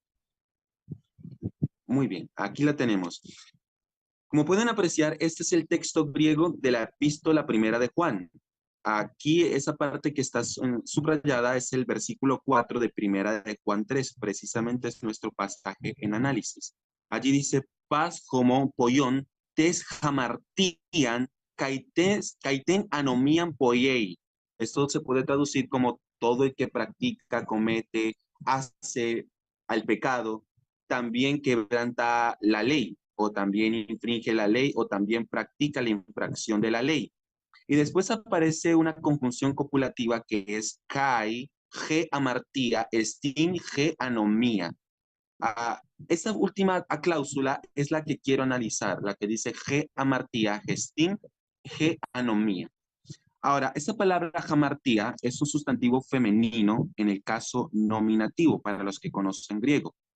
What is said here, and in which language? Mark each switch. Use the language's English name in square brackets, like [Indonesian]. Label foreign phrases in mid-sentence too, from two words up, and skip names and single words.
[Spanish] Muy bien, aquí la tenemos. Como pueden apreciar, este es el texto griego de la epístola primera de Juan. Aquí esa parte que está subrayada es el versículo 4 de primera de Juan 3, precisamente es nuestro pasaje en análisis. Allí dice, [Greek] πᾶς ὁ ποιῶν τὴν ἁμαρτίαν καὶ τὴν ἀνομίαν ποιεῖ. [Spanish] Esto se puede traducir como todo el que practica, comete, hace al pecado, también quebranta la ley, o también infringe la ley, o también practica la infracción de la ley. Y después aparece una conjunción copulativa que es [Greek] καὶ ἡ ἁμαρτία ἐστὶν ἡ ἀνομία. [Spanish] Esta última cláusula es la que quiero analizar, la que dice [Greek] ἡ ἁμαρτία ἐστὶν ἡ ἀνομία. [Spanish] Ahora, esta palabra hamartía es un sustantivo femenino en el caso nominativo, para los que conocen griego.